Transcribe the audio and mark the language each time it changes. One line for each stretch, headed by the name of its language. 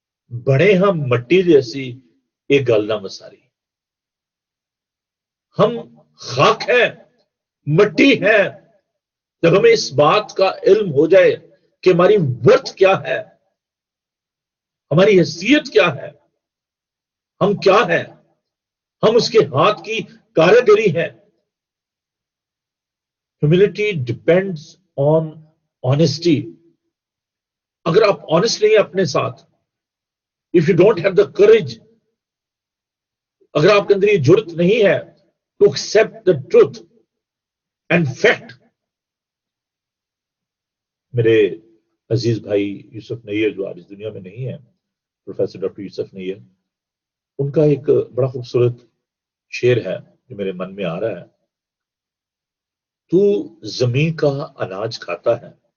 Urdu: بڑے ہم مٹی جیسی ایک گل نہ مساری, ہم خاک ہیں, مٹی ہے. جب ہمیں اس بات کا علم ہو جائے کہ ہماری ورتھ کیا ہے, ہماری حیثیت کیا ہے, ہم کیا ہیں, ہم اس کے ہاتھ کی کاریگری ہیں.
English: Humility depends on honesty.
Urdu: اگر آپ آنےسٹ نہیں ہیں اپنے ساتھ,
English: if you don't have the courage,
Urdu: اگر آپ کے اندر یہ جرت نہیں ہے
English: to accept the truth and fact.
Urdu: میرے عزیز بھائی یوسف نیر جو آج اس دنیا میں نہیں ہے, پروفیسر ڈاکٹر یوسف نیر, ان کا ایک بڑا خوبصورت شعر ہے جو میرے من میں آ رہا ہے. تو زمین کا اناج کھاتا ہے,